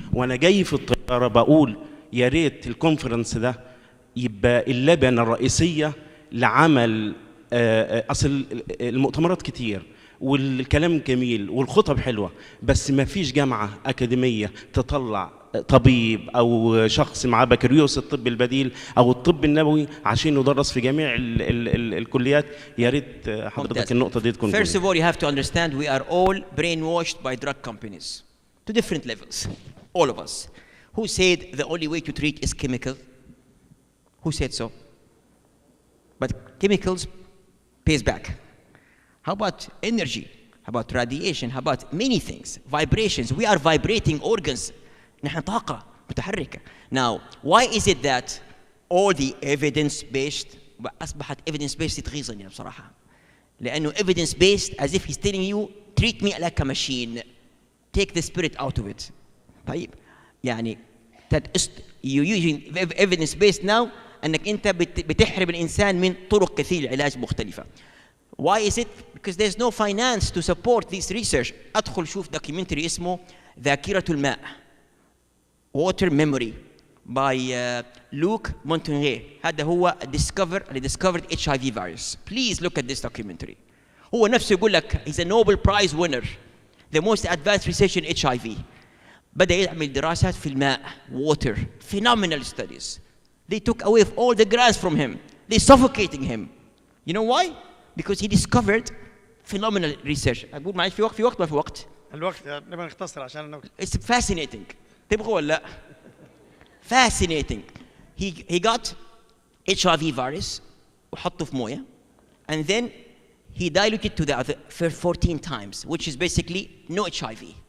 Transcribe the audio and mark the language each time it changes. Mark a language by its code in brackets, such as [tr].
[ar] وأنا جاي في الطيارة بقول يا ريت الكونفرنس ده يبقى اللبنة الرئيسية لعمل أصل المؤتمرات كتير والكلام جميل والخطب حلوة، بس ما فيش جامعة أكاديمية تطلع طبيب أو شخص مع بكالوريوس الطب البديل أو الطب النبوي عشان يدرس في جميع الكليات. يا ريت حضرتك النقطة دي تكون. [en] First of all, you have to understand we are all brainwashed by drug companies to different levels. All of us. Who said the only way to treat is chemical? Who said so? But chemicals pays back. How about energy? How about radiation? How about many things? Vibrations. We are vibrating organs. [ar] نحن طاقة متحركة. [en] Now, why is it that all the evidence-based [ar] أصبحت [en] evidence-based [ar] تغيظني بصراحة. لأنه [en] evidence-based as if he's telling you treat me like a machine. Take the spirit out of it. [ar] طيب يعني [en] you using evidence-based now [ar] أنك أنت بتحرم الإنسان من طرق كثير للعلاج مختلفة. [en] Why is it? Because there's no finance to support this research. [ar] أدخل شوف documentary اسمه ذاكرة الماء. [en] Water Memory by Luc Montagnier. [ar] هذا هو اللي [en] discovered HIV virus. Please look at this documentary. [ar] هو نفسه يقول لك [en] he's a Nobel Prize winner, the most advanced research in HIV. [ar] بدأ يعمل دراسات في الماء, [en] water, phenomenal studies. They took away all the grants from him. They suffocating him. You know why? Because he discovered phenomenal research. [ar] أقول معي في وقت ما في وقت. الوقت نبغى نختصر عشان الوقت. [en] It's fascinating. [ar] تبغوا ولا لا؟ [en] Fascinating. He got HIV virus [ar] وحطه في موية, [en] and then he diluted to the other 14 times, which is basically no HIV.